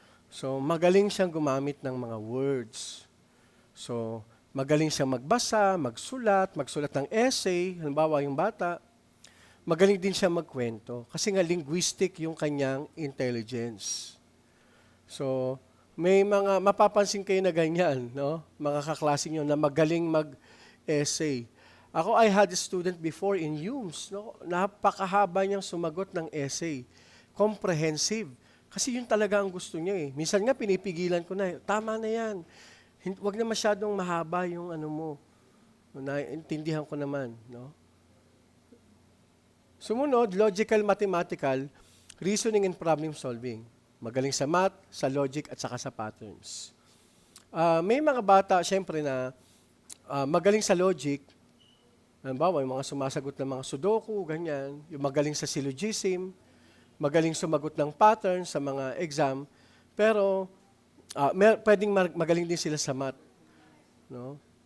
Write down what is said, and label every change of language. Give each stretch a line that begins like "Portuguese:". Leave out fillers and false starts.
Filipino: So, magaling siyang gumamit ng mga words. So, magaling siyang magbasa, magsulat ng essay, halimbawa yung bata. Magaling din siya magkwento kasi nga linguistic yung kanyang intelligence. So, may mga mapapansin kayo na ganyan, no? Mga kaklase nyo na magaling mag-essay. Ako,
English: I had a student before in UMS, no?
Filipino: Napakahaba niyang sumagot ng essay. Comprehensive. Kasi yun talaga ang gusto niya eh. Minsan nga pinipigilan ko na, tama na yan. Huwag na masyadong mahaba yung ano mo. Naintindihan ko naman, no? Sumunod,
English: logical, mathematical, reasoning and problem solving.
Filipino: Magaling sa math, sa logic, at saka sa patterns. May mga bata, syempre, na magaling sa logic. Halimbawa, yung mga sumasagot ng mga sudoku, ganyan. Yung magaling sa syllogism, magaling sumagot ng pattern sa mga exam. Pero, pwedeng magaling din sila sa math. No?